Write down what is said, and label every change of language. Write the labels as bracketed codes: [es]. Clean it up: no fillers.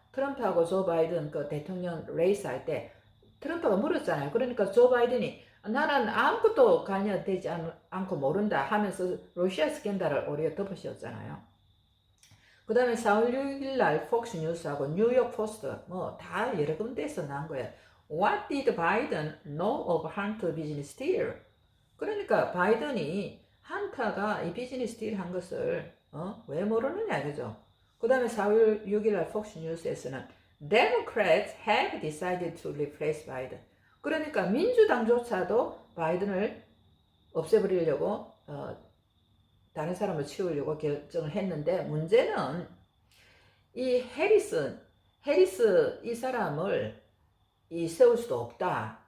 [ko] 트럼프하고 조 바이든 그 대통령 레이스 할 때 트럼프가 물었잖아요. 그러니까 조 바이든이 나는 아무것도 관여되지 않고 모른다 하면서 러시아 스캔들을 오히려 덮으셨잖아요. 그 다음에 4월 6일 날 폭스 뉴스하고 뉴욕 포스트 뭐 다 여러 군데에서 나온 거예요. [en] What did Biden know of Hunter business deal? [ko] 그러니까 바이든이 헌터가 이 비즈니스 딜 한 것을 왜 모르느냐 그죠? 그 다음에 4월 6일 날 폭스 뉴스에서는 [en] Democrats have decided to replace Biden. [ko] 그러니까 민주당조차도 바이든을 없애버리려고 다른 사람을 치우려고 결정을 했는데 문제는 이 해리스 이 사람을 세울 수도 없다.